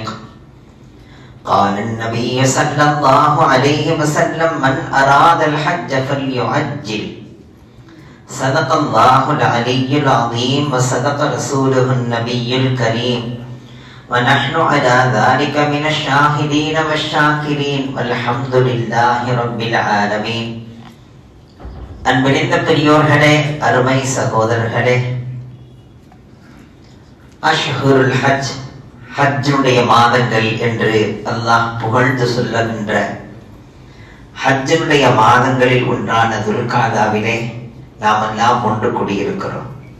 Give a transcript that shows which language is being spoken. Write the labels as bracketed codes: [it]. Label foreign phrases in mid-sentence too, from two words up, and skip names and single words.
[ar] قال النبي صلى الله عليه وسلم: من أراد الحج فليعجل. صدق الله العلي العظيم وصدق رسوله النبي الكريم ونحن على ذلك من الشاهدين والشاكرين والحمد لله رب العالمين. [ta] அன்பினிந்த பெரியோர்களே, அருமை சகோதரர்களே, [ar] أشهر الحج, [ta] ஹஜ்ஜுடைய மாதங்கள் என்று அல்லாஹ் புகழ்ந்து சொல்லுகின்ற ஹஜ்ஜுடைய மாதங்களில் ஒன்றான துல்காதாவிலே நாம் எல்லாம் ஒன்று கூடியிருக்கிறோம்.